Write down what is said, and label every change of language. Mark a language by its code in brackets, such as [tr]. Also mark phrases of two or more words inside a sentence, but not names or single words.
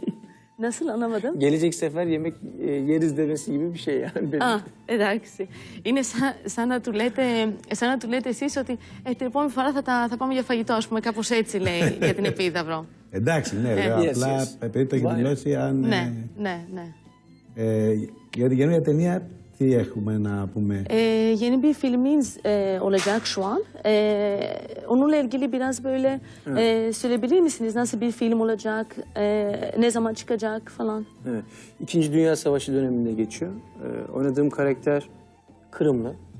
[tr] Nasıl, anlamadım? Gelecek sefer yemek yeriz demesi gibi bir şey yani. Benim. [el] Α, εντάξει. Είναι σαν να του λέτε εσείς ότι την επόμενη φορά θα πάμε για φαγητό, ας πούμε, κάπως έτσι λέει για την Επίδαυρο. Εντάξει, ναι, λέω, απλά επειδή το έχει δηλώσει αν... Ναι. Για την καινούργια ταινία, τι έχουμε να πούμε? [tr] Yeni bir filminiz olacak şu an. Onunla ilgili biraz böyle söyleyebilir misiniz? Nasıl bir film olacak? Ne zaman çıkacak falan? Evet. İkinci Dünya Savaşı döneminde geçiyor. Oynadığım karakter Kırımlı.